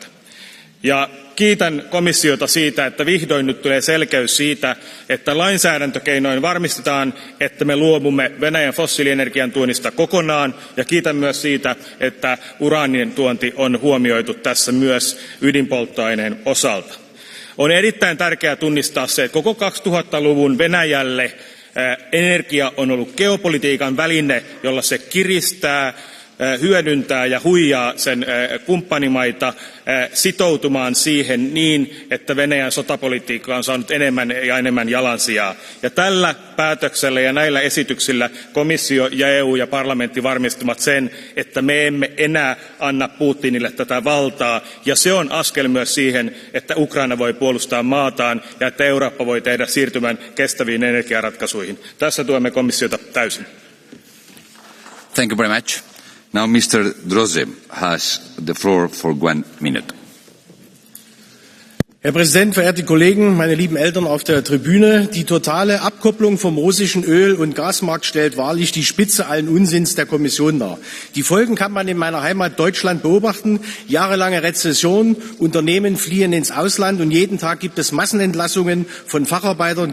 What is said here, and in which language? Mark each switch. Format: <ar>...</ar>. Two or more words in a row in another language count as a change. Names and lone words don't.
<fi>Ja kiitän komissiota siitä, että vihdoin nyt tulee selkeys siitä, että lainsäädäntökeinoin varmistetaan, että me luovumme Venäjän fossiilienergian tuonnista kokonaan. Ja kiitän myös siitä, että uraanin tuonti on huomioitu tässä myös ydinpolttoaineen osalta. On erittäin tärkeää tunnistaa se, että koko 2000-luvun Venäjälle energia on ollut geopolitiikan väline, jolla se kiristää, hyödyntää ja huijaa sen kumppanimaita sitoutumaan siihen niin, että Venäjän sotapolitiikka on saanut enemmän ja enemmän jalansijaa. Ja tällä päätöksellä ja näillä esityksillä komissio ja EU ja parlamentti varmistavat sen, että me emme enää anna Putinille tätä valtaa. Ja se on askel myös siihen, että Ukraina voi puolustaa maataan ja että Eurooppa voi tehdä siirtymän kestäviin energiaratkaisuihin. Tässä tuemme komissiota täysin.</fi> <en>Thank you very much. Now Mr. Droze has the floor for 1 minute.</en> <de>Herr Präsident, verehrte Kollegen, meine lieben Eltern auf der Tribüne! Die totale Abkopplung vom russischen Öl- und Gasmarkt stellt wahrlich die Spitze allen Unsinns der Kommission dar. Die Folgen kann man in meiner Heimat Deutschland beobachten. Jahrelange Rezession, Unternehmen fliehen ins Ausland und jeden Tag gibt es Massenentlassungen von Facharbeitern.</de>